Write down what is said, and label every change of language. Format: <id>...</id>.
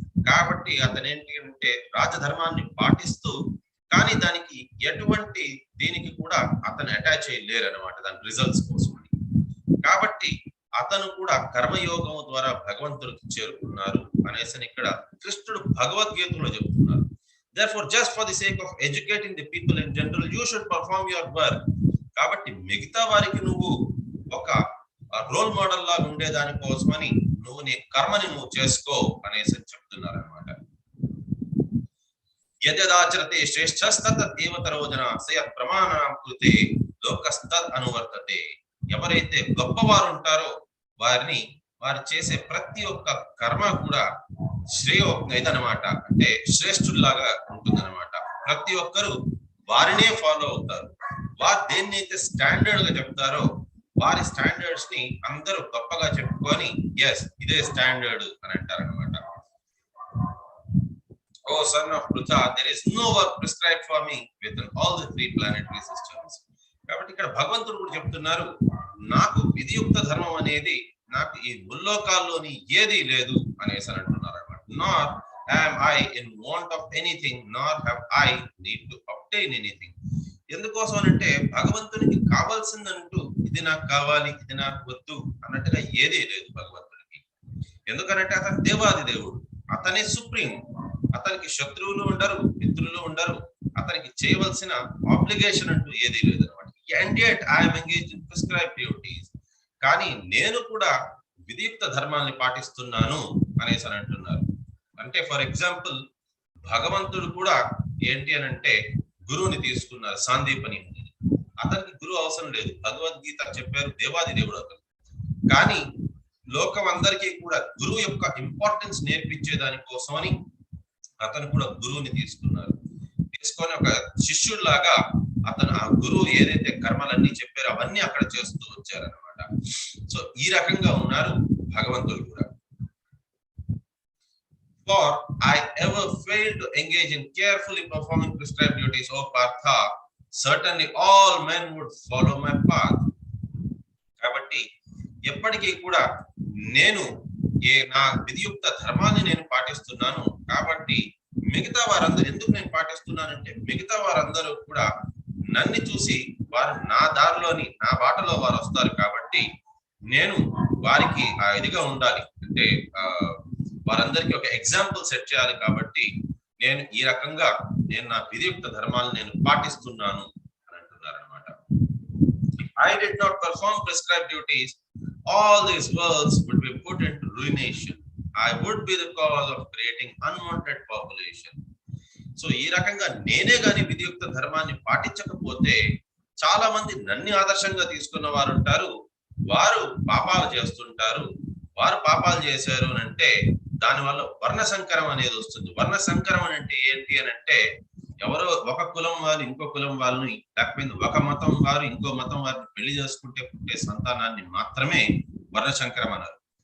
<te>కాబట్టి అతను ఏంటి అంటే రాజధర్మాన్ని పాటిస్తూ, కానీ దానికి ఎటువంటి దీనికి కూడా అతను అటాచ్ అయ్యి లేరు అనమాట, దాని రిజల్ట్స్ కోసం. కాబట్టి అతను కూడా కర్మయోగం ద్వారా భగవంతుడికి చేరుకున్నారు అనేసి ఇక్కడ కృష్ణుడు భగవద్గీతలో చెప్తున్నారు.</te> <en>Therefore, just for the sake of educating the people in general, you should perform your work.</en> <te>కాబట్టి మిగతా వారికి నువ్వు ఒక రోల్ మోడల్ లాగా ఉండేదాని కోసమని నువ్వు నీ కర్మని నువ్వు చేసుకో అనేసి చెప్తున్నారు అనమాట.</te> <sa>యద్యదాచరతే శ్రేష్ఠస్తతదేవతరో జనా సయత్ ప్రమాణాం కృతే లోకస్తద్ అనువర్తతే.</sa> <te>ఎవరైతే గొప్పవారు ఉంటారో వారు చేసే ప్రతి ఒక్క కర్మ కూడా ఇదనమాట, అంటే శ్రేష్ఠుల్లాగా ఉంటుందన్నమాట. ప్రతి ఒక్కరు వారినే ఫాలో అవుతారు. వారు దేన్నైతే స్టాండర్డ్ గా చెప్తారో వారి స్టాండర్డ్స్ ని అందరూ గొప్పగా చెప్పుకొని ఎస్ ఇదే స్టాండర్డ్ అని అంటారు అనమాట.</te> <en>O son of Pritha, there is no work prescribed for me within all the 3 planetary systems.</en> <te>కాబట్టి ఇక్కడ భగవంతుడు కూడా చెప్తున్నారు, నాకు విధియుక్త ధర్మం అనేది నాకు ఈ ముల్లోకాల్లోని ఏదీ లేదు అనేసి అంటున్నారు అనమాట.</te> <en>Not am I in want of anything, nor have I need to obtain anything.</en> <te>ఎందుకోసం అంటే భగవంతునికి కావాల్సిందంటూ ఇది నాకు కావాలి ఇది నాకు వద్దు అన్నట్టుగా ఏదీ లేదు భగవంతుడికి. ఎందుకనంటే అతను దేవాది దేవుడు, అతనే సుప్రీం. అతనికి శత్రువులు ఉండరు, మిత్రులు ఉండరు, అతనికి చేయవలసిన ఆబ్లిగేషన్ అంటూ ఏదీ లేదు అనమాట.</te> <en>And yet I am engaged in prescribed duties.</en> <te>కానీ నేను కూడా విధియుక్త ధర్మాన్ని పాటిస్తున్నాను అనేసి అని అంటున్నారు. అంటే</te> <en>for example</en> <te>భగవంతుడు కూడా ఏంటి అని అంటే గురువుని తీసుకున్నారు, సాందీపని. అతనికి గురువు అవసరం లేదు, భగవద్గీత చెప్పారు దేవాది దేవుడు అతను. కానీ లోకం అందరికీ కూడా గురువు యొక్క ఇంపార్టెన్స్ నేర్పించే దాని కోసమని అతను కూడా గురువుని తీసుకున్నారు. తీసుకొని ఒక శిష్యుడిలాగా అతను ఆ గురువు ఏదైతే కర్మలన్నీ చెప్పారో అవన్నీ అక్కడ చేస్తూ వచ్చారనమాట. సో ఈ రకంగా ఉన్నారు భగవంతుడు కూడా.</te> <en>For I ever failed to engage in carefully performing prescribed duties, O Partha, certainly all men would follow my path.</en> <te>కాబట్టి ఎప్పటికీ కూడా నేను నా విధియుక్త ధర్మాన్ని నేను పాటిస్తున్నాను. కాబట్టి మిగతా వారందరూ ఎందుకు నేను పాటిస్తున్నానంటే మిగతా వారందరూ కూడా నన్ను చూసి వారు నా దారిలోని నా బాటలో వారు వస్తారు. కాబట్టి నేను వారికి ఆ ఇదిగా ఉండాలి, అంటే వారందరికీ ఒక ఎగ్జాంపుల్ సెట్ చేయాలి. కాబట్టి నేను ఈ రకంగా నేను నా విధియుక్త ధర్మాలను నేను పాటిస్తున్నాను అని అంటున్నారు అనమాట.</te> <en>I did not perform prescribed duties, all these worlds would be put into ruination. I would be the cause of creating unwanted population.</en> <te>So ఈ రకంగా నేనే గాని విధియుక్త ధర్మాన్ని పాటించకపోతే చాలా మంది నన్ను ఆదర్శంగా తీసుకున్న వారు ఉంటారు, వారు పాపాలు చేస్తుంటారు. వారు పాపాలు చేశారు అని అంటే దానివల్ల వర్ణ సంకరం అనేది వస్తుంది. వర్ణ సంకరం అంటే ఏంటి అని అంటే ఎవరో ఒక కులం వారు ఇంకో కులం వాళ్ళని, లేకపోతే ఒక మతం వారు ఇంకో మతం వారిని పెళ్లి చేసుకుంటే పుట్టే సంతానాన్ని మాత్రమే వర్ణ సంకరం అన్నారు.</te>